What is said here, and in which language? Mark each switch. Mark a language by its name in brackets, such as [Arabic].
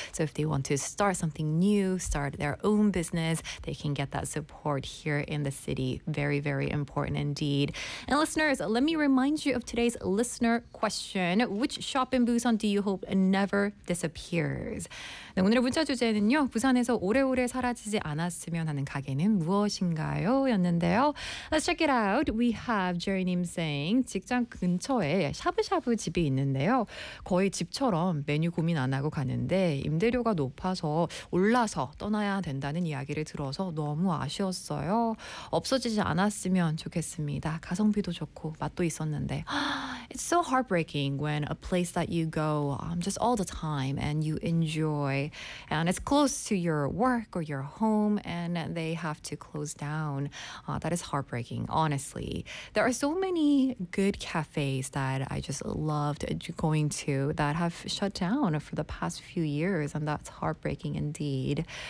[English] So if they want to start something new, start their own business, they can get that support here in the city. Very, very important indeed. And listeners, let me remind you of today's listener question. Which shop in Busan do you hope never disappears? [Korean] 네, 오늘의 문자 주제는요. 부산에서 오래오래 사라지지 않았으면 하는 가게는 무엇인가요? 였는데요. [English] Let's check it out. We have Jerry Nim saying [Korean] 직장 근처에 샤브샤브 집이 있는데요. 거의 집처럼 메뉴 고민 안 하고 가는데 임대료가 높아서 올라서 떠나야 된다는 이야기를 들어서 너무 아쉬웠어요. 없어지지 않았으면 좋겠습니다. 가성비도 좋고 맛도 있었는데. [English] It's so heartbreaking when a place that you go just all the time and you enjoy and it's close to your work or your home and they have to close down. That is heartbreaking, honestly. There are so many good cafes that I just loved going to that have shut down for the past few years, and that's heartbreaking indeed.